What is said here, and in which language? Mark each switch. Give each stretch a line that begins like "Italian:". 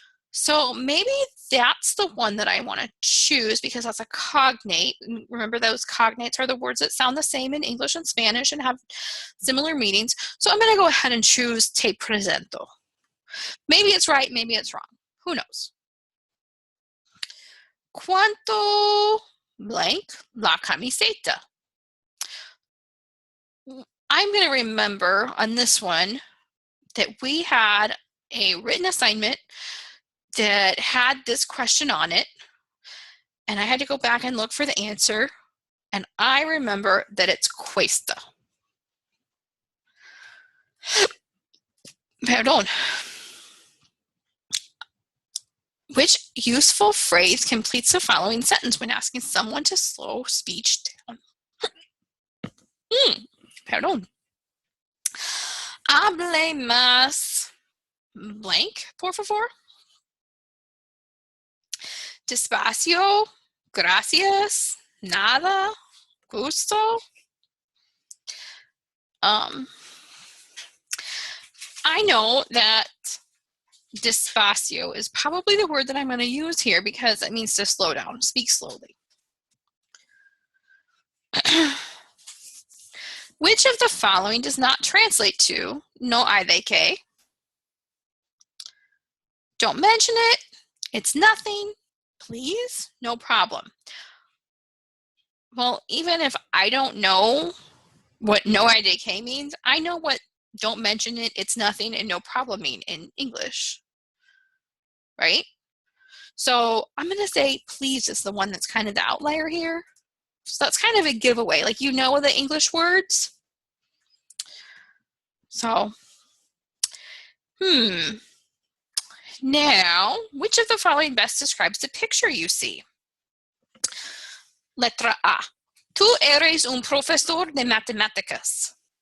English: So maybe that's the one that I want to choose because that's a cognate. Remember, those cognates are the words that sound the same in English and Spanish and have similar meanings. So I'm going to go ahead and choose
Spanish: te presento.
English: Maybe it's right, maybe it's wrong. Who knows?
Spanish: ¿Cuánto blank la camiseta?
English: I'm going to remember on this one that we had a written assignment that had this question on it, and I had to go back and look for the answer, and I remember that it's cuesta.
Spanish: Perdón.
English: Which useful phrase completes the following sentence when asking someone to slow speech down?
Spanish: Perdón. Hable más blank, por favor. Despacio, gracias, nada, gusto.
English: I know that despacio is probably the word that I'm going to use here because it means to slow down, speak slowly. Which of the following does not translate to
Spanish: no hay de qué?
English: Don't mention it. It's nothing. Please, no problem. Well, even if I don't know what
Spanish: no hay de qué
English: means, I know what don't mention it, it's nothing, and no problem mean in English, right? So I'm going to say please is the one that's kind of the outlier here. So that's kind of a giveaway, like you know the English words. So, Now, which of the following best describes the picture you see?
Spanish: Letra A. Tú eres un profesor de matemáticas.